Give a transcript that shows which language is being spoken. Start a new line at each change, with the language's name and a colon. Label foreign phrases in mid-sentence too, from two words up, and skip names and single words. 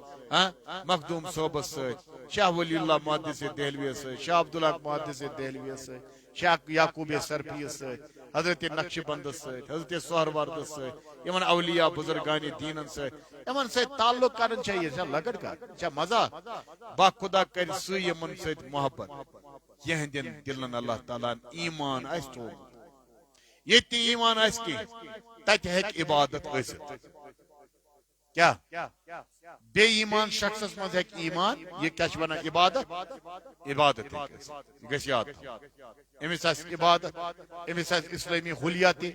Kashmiri: مخدوم صٲبس سۭتۍ شاہ ولی اللہ محدث دہلویس سۭتۍ شاہ عبدالحق محدث دہلویس سۭتۍ شاہ یعقوب سرفیس سۭتۍ حضرت نقش بندس سۭتۍ حضرت سہروردس سۭتۍ یِمن اولیاء بزرگانی دیٖنن سۭتۍ یِمن سۭتۍ تعلق کرٕنۍ چھا یہِ چھا لۄکٕٹ کتھ چھا مزاق با خدا کرِ سُے یِمن سۭتۍ محبت یِہنٛدٮ۪ن دِلن اللہ تعالیٰ ہن ایمان آسہِ تھوٚومُت ییٚتہِ نہٕ ایمان آسہِ کینٛہہ تتہِ ہیٚکہِ عبادت ٲسِتھ کیٛاہ بے ایمان شخصس منٛز ہیٚکہِ ایمان یہِ کیٛاہ چھِ ونان عبادت عبادت ہیٚکہِ ٲسِتھ یہِ گژھِ یاد أمِس آسہِ عبادت أمِس آسہِ اسلٲمی حُلیہ تہِ